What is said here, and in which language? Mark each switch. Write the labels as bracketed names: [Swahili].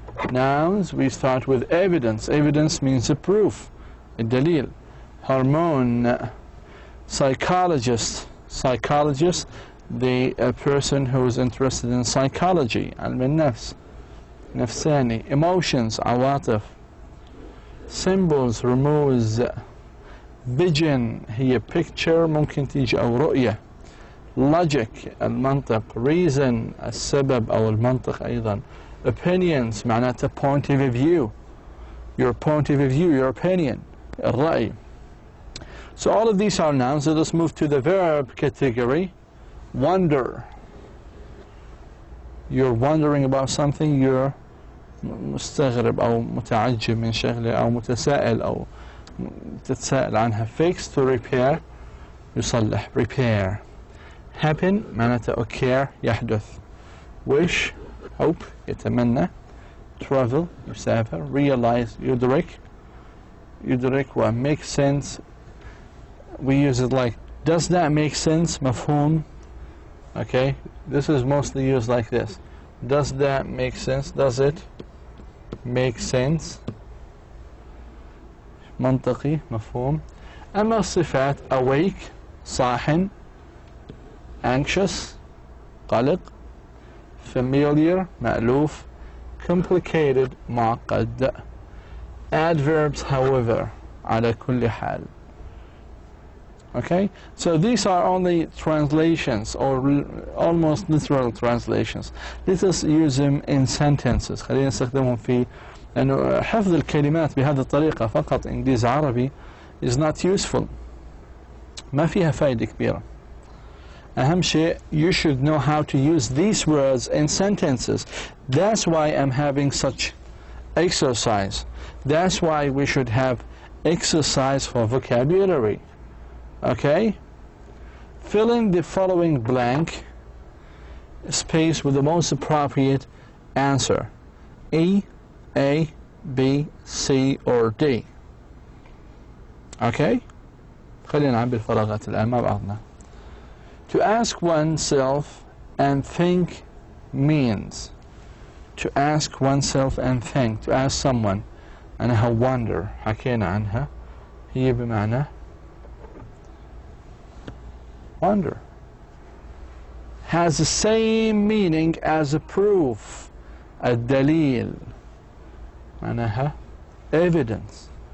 [English] Nouns, we start with evidence. Evidence means a proof, الدليل. Hormone, psychologist. Psychologist, the person who is interested in psychology. [Arabic] علم النفس, نفساني. [English] Emotions, عواطف. Symbols, رموز. [Arabic] Vision, هي picture ممكن تيجي أو رؤية. [English] Logic, المنطق. [Arabic] Reason, السبب أو المنطق أيضا. [English] Opinions, [Arabic] معناته [English] point of view. Your point of view, your opinion. [Arabic] الرأي. [English] So all of these are nouns. So let's move to the verb category. Wonder. You're wondering about something. [Arabic] You're مستغرب أو متعجب من شغلة أو متسائل أو تتساءل عنها. [English] Fix, to repair. يصلح. Repair. Happen معناته occur يحدث. Wish, hope يتمنى. Travel يسافر. Realize يدرك. يدرك و make sense. We use it like, does that make sense? [Arabic] مفهوم. [English] Okay, this is mostly used like this. Does that make sense? Does it make sense? [Arabic] منطقي مفهوم. أما الصفات awake صاحن, anxious قلق, familiar مألوف, complicated معقد. Adverbs however على كل حال. [English] Okay, so these are only translations or almost literal translations. Let us use them in sentences. [Arabic] خلينا نستخدمهم في لأنه حفظ الكلمات بهذه الطريقة فقط إنجليزي عربي [English] is not useful. [Arabic] ما فيها فائدة كبيرة. أهم شيء, [English] you should know how to use these words in sentences. That's why I'm having such exercise. That's why we should have exercise for vocabulary. Okay? Fill in the following blank space with the most appropriate answer. E, A, B, C, or D. Okay? [Arabic] خلينا نعبي الفراغات الآن مع بعضنا. [English] To ask oneself and think means. To ask oneself and think. To ask someone. أنها wonder. [Arabic] حكينا عنها. هي بمعنى wonder. [English] Has the same meaning as a proof. [Arabic] الدليل. معناها evidence.